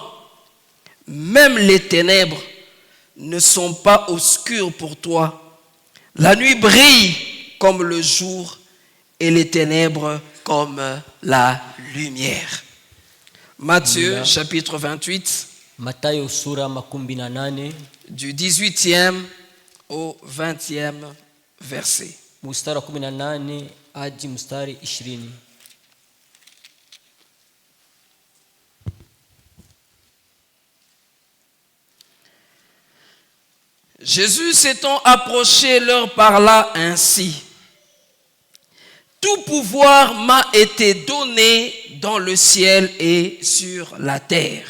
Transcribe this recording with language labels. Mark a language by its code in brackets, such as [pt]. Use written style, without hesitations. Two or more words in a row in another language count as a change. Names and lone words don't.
[fr] Même les ténèbres ne sont pas obscures pour toi. La nuit brille comme le jour et les ténèbres comme la lumière. Matthieu chapitre 28. [sw] Mathayo sura 18 [fr] du 18e au 20e verset. [sw] Mstari wa 18 hadi mstari 20. [fr] Jésus s'étant approché leur parla ainsi: tout pouvoir m'a été donné dans le ciel et sur la terre.